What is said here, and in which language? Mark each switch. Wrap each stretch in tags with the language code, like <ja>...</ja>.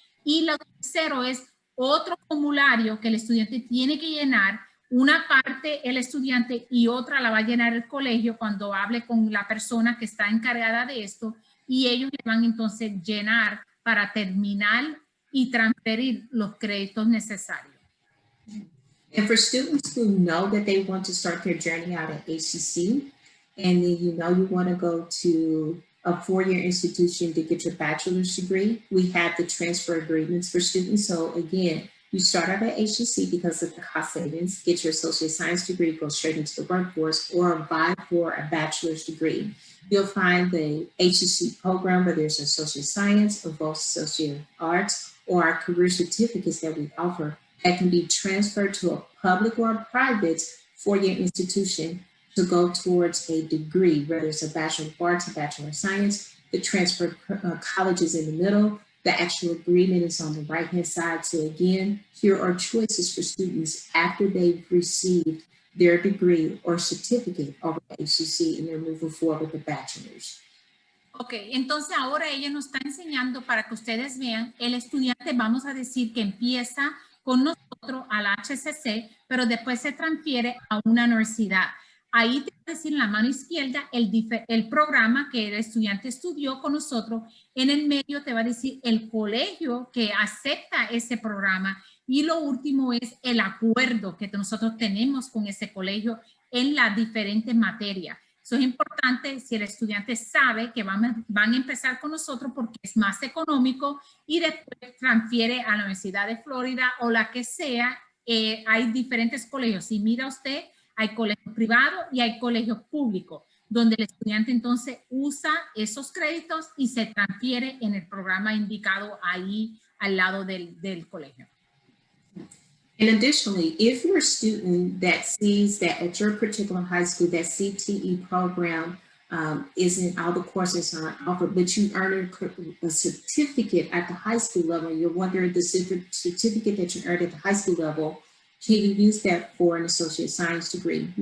<es>Y lo tercero es otro formulario que el estudiante tiene que llenar. Una parte el estudiante y otra la va a llenar el colegio cuando hable con la persona que está encargada de esto, y ellos le van entonces a llenar para terminar y transferir los créditos necesarios.</es> <en>And for students who know that they want to start their journey out at ACC, and then you want to go to a 4-year institution to get your bachelor's degree, we have the transfer agreements for students. So again, you start out at HEC because of the cost savings, get your associate science degree, go straight into the workforce, or apply for a bachelor's degree. You'll find the HEC program where there's associate science or both associate arts, or our career certificates that we offer that can be transferred to a public or a private 4-year institution to go towards a degree, whether it's a Bachelor of Arts, a Bachelor of Science. The transfer college is in the middle. The actual agreement is on the right-hand side. So again, here are choices for students after they've received their degree or certificate over at HCC and they're moving forward with the bachelor's.</en> <es>Ok, entonces ahora ella nos está enseñando para que ustedes vean, el estudiante, vamos a decir que empieza con nosotros a la HCC, pero después se transfiere a una universidad. Ahí te va a decir en la mano izquierda el programa que el estudiante estudió con nosotros. En el medio te va a decir el colegio que acepta ese programa. Y lo último es el acuerdo que nosotros tenemos con ese colegio en las diferentes materias. Eso es importante si el estudiante sabe que van a empezar con nosotros porque es más económico y después transfiere a la Universidad de Florida o la que sea. Hay diferentes colegios. Si mira usted, hay colegios privados y hay colegios públicos, donde el estudiante entonces usa esos créditos y se transfiere en el programa indicado ahí al lado del colegio.</es> <en>And additionally, if you're a student that sees that at your particular high school, that CTE program isn't, all the courses aren't offered, but you earn a certificate at the high school level, you're wondering the certificate that you earned at the high school level, can you use that for an associate science degree?</en>